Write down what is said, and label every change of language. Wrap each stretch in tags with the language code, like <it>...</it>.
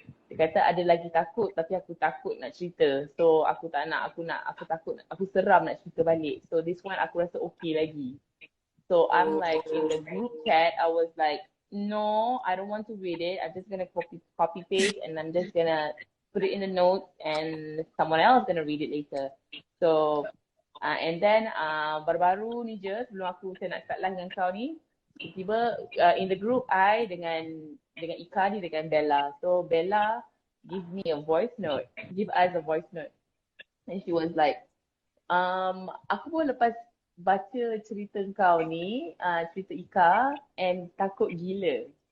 <ms>Dia kata ada lagi takut tapi aku takut nak cerita. So aku tak nak, aku takut, aku seram nak cerita balik.</ms> <en>So this one</en> <ms>aku rasa okay lagi.</ms> <en>So I'm like in the group chat, I was like, no, I don't want to read it. I'm just gonna copy paste and I'm just gonna put it in the notes and someone else gonna read it later.</en> <ms>So and then baru-baru ni je sebelum saya nak start live dengan kau ni, tiba-tiba</ms> <en>in the group I</en> <ms>dengan Ika ni dengan Bella.</ms> <en>So Bella give me a voice note, give us a voice note. And she was like,</en> <ms>aku pun lepas baca cerita kau ni, cerita Ika, and takut gila.</ms>